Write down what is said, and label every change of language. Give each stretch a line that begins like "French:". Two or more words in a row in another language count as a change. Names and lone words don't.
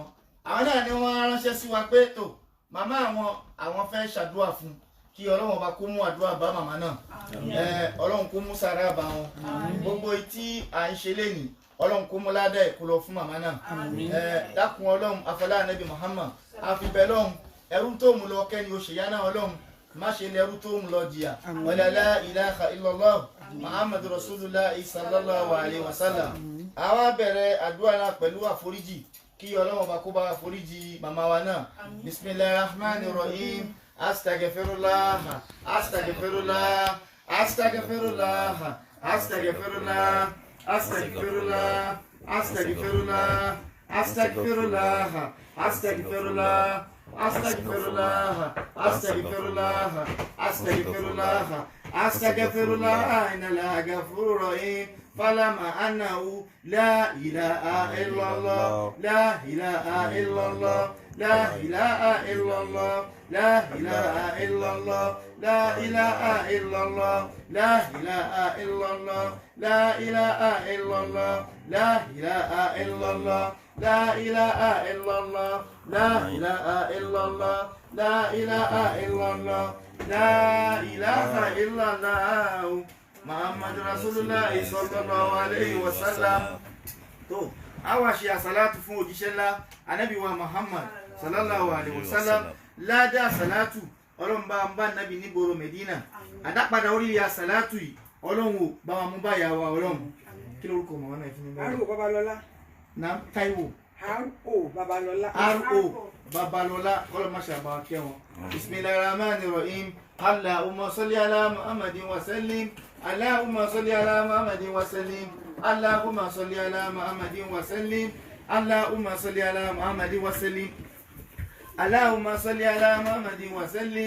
Yoruba: Àwọn náà ni wọ́n ránṣẹ́ sí wa pé tó màmá àwọn fẹ́ ṣàdúà fún kí Ọlọ́run bá kó mú àdúà bá màmá náà. Ọlọ́run kó mú sàárà bá wọn. Gbogbo tí à ń ṣe lénìí, Ọlọ́run kó mú ládá ẹ̀ kó lọ fún màmá náà. Dákun Ọlọ́run afọlá Ànábì Muhammad àfibẹ̀ lọ́hùn, ẹrú tó mú lọ kẹ́ni oṣù yá náà Ọlọ́run má ṣe lẹ́rú tó mú lọ jìyà.
Arabic: ولا لا إله إلا الله محمد رسول الله صلى الله عليه وسلم.
Yoruba: Àwa bẹ̀rẹ̀ àdúrà náà pẹ̀lú àforíjì kí Ọlọ́run bá kó bá àforíjì màmá wa náà.
Arabic: بسم الله الرحمن الرحيم أستغفر الله أستغفر الله أستغفر الله أستغفر الله أستغفر الله أستغفر الله أستغفر الله أستغفر الله أستغفر الله أستغفر الله أستغفر الله أستغفر الله إن الغفور الرحيم. فاعلم أنه لا إله إلا الله لا إله إلا الله لا إله إلا الله لا إله إلا الله لا إله إلا الله لا إله إلا الله لا إله إلا الله لا إله إلا الله لا إله إلا الله لا إله إلا الله لا إله إلا الله لا إله إلا الله. محمد رسول الله صلى الله عليه وسلم.
Yoruba: Tó àwa ṣe àsàlátù fún òjíṣẹ́ ńlá Ànábì wa Muhammad
Arabic: صلى الله عليه وسلم.
Yoruba: Ládá àsàlátù Ọlọ́run bá ń bá Ànábì ní gbòòrò Medina. Àdápadà orí àsàlátù yìí Ọlọ́run ò bá wa mú báyà wa Ọlọ́run. Kí lórúkọ mọ̀ wọn náà fún mi báyìí? R.O. Babalọ́lá. Na Táíwò. R.O. Babalọ́lá. R.O. Babalọ́lá kọ́lọ́ máa ṣàbàwá kẹ́ wọn.
Arabic: بسم الله الرحمن الرحيم اللهم صل على محمد وسلم. اللهم صل على محمد وسلم اللهم صل على محمد وسلم. Allahumma salli ala Muhammadin wa sallim. اللهم صل على محمد وسلم اللهم صل على محمد وسلم. Allahumma salli ala Muhammadin wa sallim.